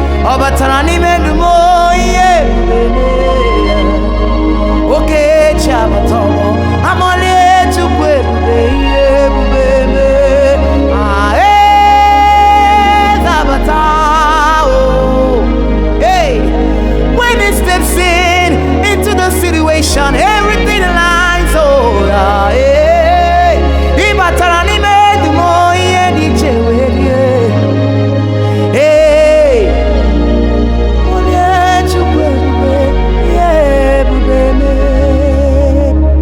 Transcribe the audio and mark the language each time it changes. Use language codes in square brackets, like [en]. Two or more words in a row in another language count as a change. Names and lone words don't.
[ig] Ọ batara n'ime ndụ m o, ihe ebube mee. Oke chi abata o, amọlie Chukwu ebube, ihe ebube mee. Ah, eze abata o. [en] Hey, when he steps in into the situation, everything aligns, oh, yeah, hey. [ig] Ị batara n'ime ndụ m, ihe dị iche wee rie. Hey, onye Chukwu ebube, ihe ebube mee.